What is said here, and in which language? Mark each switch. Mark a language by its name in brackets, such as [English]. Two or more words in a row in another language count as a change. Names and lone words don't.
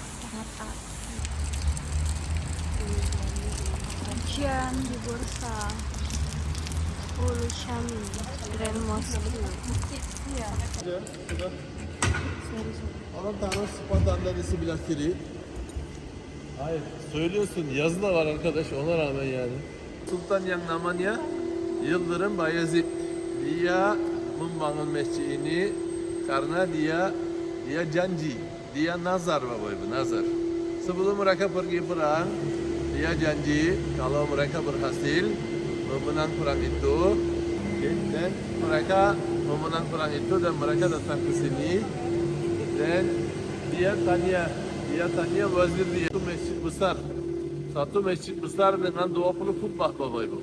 [Indonesian] sangat asik. Kajian di Bursa Ulu Syami Grand Mosque. Iya. Sudah. Sorry. Orang taruh spot anda di sebelah kiri. [Turkish] Hayır, söylüyorsun. Yazı da var arkadaş, ona rağmen yani. [Indonesian] Sultan yang namanya Yıldırım Bayezid. Dia membangun masjid ini karena dia janji, dia nazar Bapak Ibu, nazar. Sebelum mereka pergi perang, dia janji kalau mereka berhasil memenang perang itu, dan mereka memenang perang itu dan mereka datang ke sini dan dia tanya wazir dia satu masjid besar dengan 20 kubah Bapak Ibu.